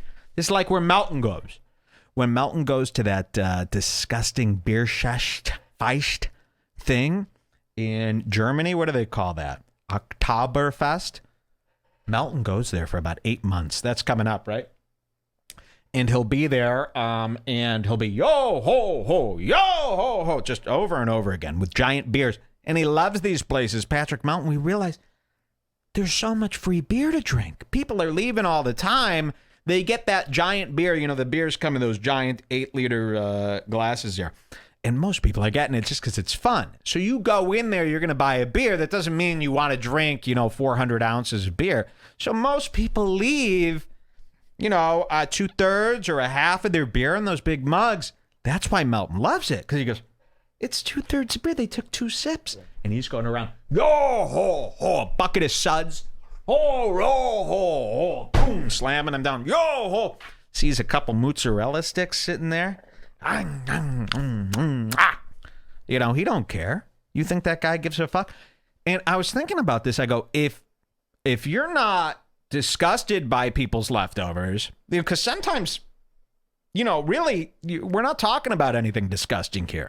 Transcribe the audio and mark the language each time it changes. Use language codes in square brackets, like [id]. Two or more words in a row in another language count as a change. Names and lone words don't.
[en] This is like where Melton goes. When Melton goes to that disgusting Bierfest thing in Germany, what do they call that? Oktoberfest? Melton goes there for about 8 months. That's coming up, right? And he'll be there, and he'll be yo ho ho, yo ho ho, just over and over again with giant beers. And he loves these places, Patrick Mountain. We realize there's so much free beer to drink. People are leaving all the time. They get that giant beer. You know, the beers come in those giant 8-liter glasses there. And most people are getting it just because it's fun. So you go in there, you're going to buy a beer. That doesn't mean you want to drink, 400 ounces of beer. So most people leave, 2/3 or a half of their beer in those big mugs. That's why Melton loves it. Because he goes, it's 2/3 of beer. They took 2 sips. And he's going around, yo ho ho, a bucket of suds. Ho, ho, ho, ho, boom, slamming them down. Yo ho. Sees a couple mozzarella sticks sitting there. He don't care. You think that guy gives a fuck? And I was thinking about this. I go, if you're not disgusted by people's leftovers, because sometimes, really, we're not talking about anything disgusting here.